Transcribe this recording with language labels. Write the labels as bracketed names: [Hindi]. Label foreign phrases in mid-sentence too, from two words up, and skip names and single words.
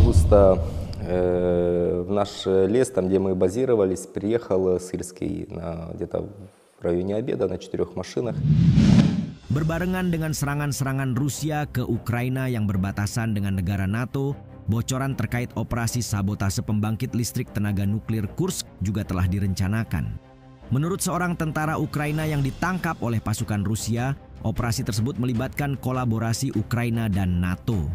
[Russian] что в наш лес, там, где мы базировались, приехал Сырский где-то в районе обеда на 4 машинах. [Indonesian] Berbarengan dengan serangan-serangan Rusia ke Ukraina yang berbatasan dengan negara NATO, bocoran terkait operasi sabotase pembangkit listrik tenaga nuklir Kursk juga telah direncanakan. Menurut seorang tentara Ukraina yang ditangkap oleh pasukan Rusia, operasi tersebut melibatkan kolaborasi Ukraina dan NATO.